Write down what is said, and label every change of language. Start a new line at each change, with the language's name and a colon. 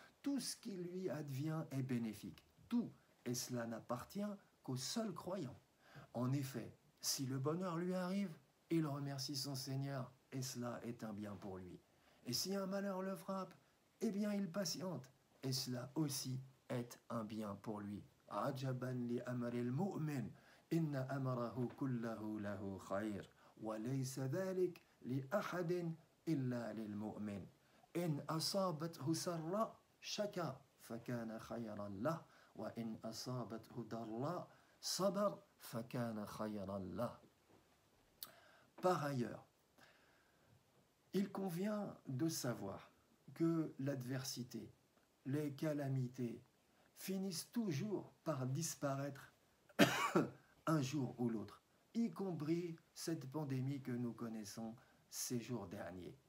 French: Tout ce qui lui advient est bénéfique, tout, et cela n'appartient qu'au seul croyant. En effet, si le bonheur lui arrive, il remercie son Seigneur, et cela est un bien pour lui. Et si un malheur le frappe, eh bien il patiente, et cela aussi est un bien pour lui.
Arabic: Ajaban li amril mu'min. إن أمره كله له خير وليس ذلك لأحد إلا للمؤمن إن أصابته سراء شكر فكان خيرا له وإن أصابته ضراء صبر فكان خيرا له.
French: Par ailleurs, il convient de savoir que l'adversité, les calamités finissent toujours par disparaître un jour ou l'autre, y compris cette pandémie que nous connaissons ces jours derniers.